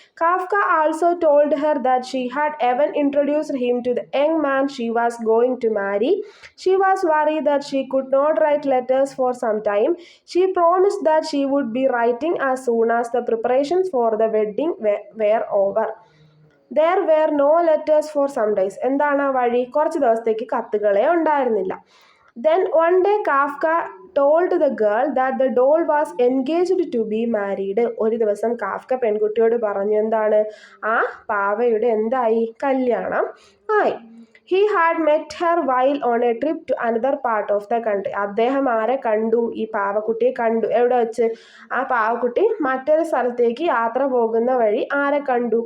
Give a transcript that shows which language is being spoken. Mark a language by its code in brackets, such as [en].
[en] Kafka also told her that she had even introduced him to the young man she was going to marry. She was worried that she could not write letters for some time. She promised that she would be writing as soon as the preparations for the wedding were over. There were no letters for some days. [ml] എന്താണ് ആ വഴി? കുറച്ച് ദിവസത്തേക്ക് കത്തുകളെ ഉണ്ടായിരുന്നില്ല. [en] Then one day Kafka told the girl that the doll was engaged to be married. [ml] ഒരു ദിവസം Kafka പെൺകുട്ടിയോട് പറഞ്ഞു, എന്താണ്? ആ പാവയുടെ എന്തായി? കല്യാണം ആയി. [en] He had met her while on a trip to another part of the country. [ml] അദ്ദേഹം ആരെ കണ്ടു? ഈ പാവക്കുട്ടിയെ കണ്ടു. എവിടെ വെച്ച്? ആ പാവക്കുട്ടി മറ്റൊരു സ്ഥലത്തേക്ക് യാത്ര പോകുന്ന വഴി ആരെ കണ്ടു?